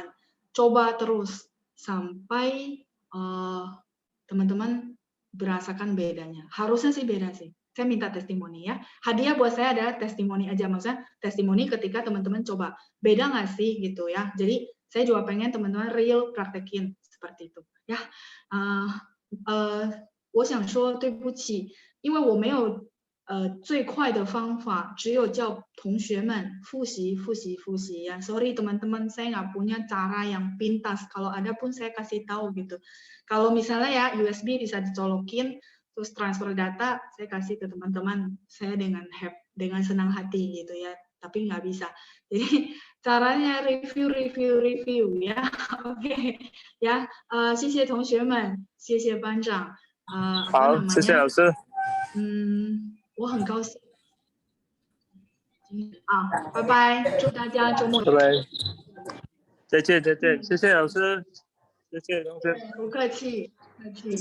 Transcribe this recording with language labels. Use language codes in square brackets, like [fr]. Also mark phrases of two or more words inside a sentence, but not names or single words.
[id] Coba terus sampai teman-teman berasakan bedanya. Harusnya sih beda sih. Saya minta testimoni ya. Hadiah buat saya adalah testimoni aja. Maksudnya testimoni ketika teman-teman coba. Beda nggak sih gitu ya. Jadi saya juga pengen teman-teman real praktekin seperti itu. Ya. [zh] 我想说对不起，因为我没有最快的方法，只有叫同学们复习 ya. [id] Sorry teman-teman, saya nggak punya cara yang pintas. Kalau ada pun saya kasih tahu gitu. Kalau misalnya ya USB bisa dicolokin, terus transfer data, saya kasih ke teman-teman. Saya dengan senang hati gitu ya. Tapi nggak bisa. Jadi caranya review ya. Oke. Ya, [zh] 谢谢同学们，谢谢班长。好，谢谢老师。我很高兴。拜拜，祝大家周末拜拜，再见，谢谢老师，谢谢同学，不客气，不客气。